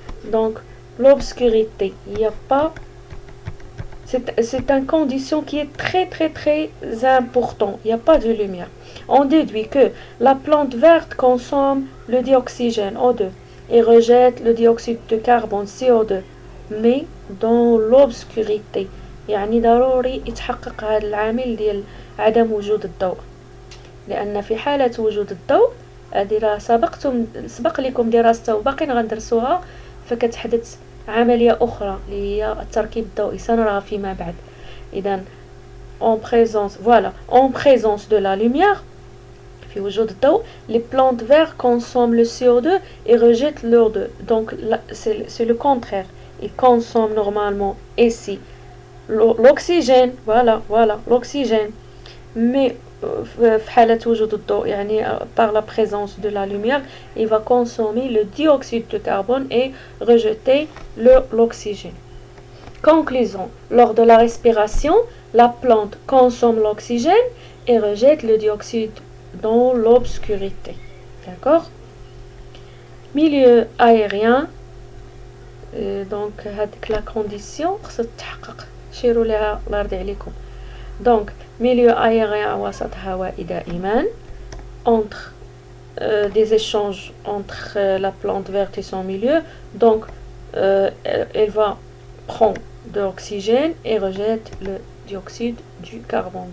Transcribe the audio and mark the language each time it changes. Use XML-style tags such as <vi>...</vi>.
<fr>Donc l'obscurité, il n'y a pas, c'est une condition qui est très très très importante. Il n'y a pas de lumière. On déduit que la plante verte consomme le dioxygène O2 et rejette le dioxyde de carbone CO2, mais dans l'obscurité.</fr> <ar>يعني ضروري يتحقق هذا العامل ديال عدم وجود الضوء، لأن في حالة وجود الضوء هذه سبق لكم دراسته وباقي غندرسوها، فكتحدث عملية أخرى اللي هي التركيب الضوئي سنراها فيما بعد.</ar> <fr>إذا en présence de la lumière،</fr> <ar>في وجود الضوء،</ar> <fr>les plantes vertes consomment le CO2 et rejettent l'O2. Donc c'est le contraire. Ils consomment normalement ici l'oxygène, voilà l'oxygène, mais</fr> <ar>في حالة وجود الضوء يعني</ar> <fr>par la présence de la lumière, il va consommer le dioxyde de carbone et rejeter l'oxygène. Conclusion: lors de la respiration, la plante consomme l'oxygène et rejette le dioxyde dans l'obscurité. D'accord? Milieu aérien, donc</fr> <ar>هذيك</ar> <fr>la condition</fr> <ar>خصها تتحقق، شيروا لها الله يرضي عليكم.</ar> <fr>Donc milieu aérien</fr> <ar>وسط هوائي دائما،</ar> <fr>entre des échanges entre la plante verte et son milieu. Donc elle va prendre de l'oxygène et rejette le dioxyde du carbone.</fr>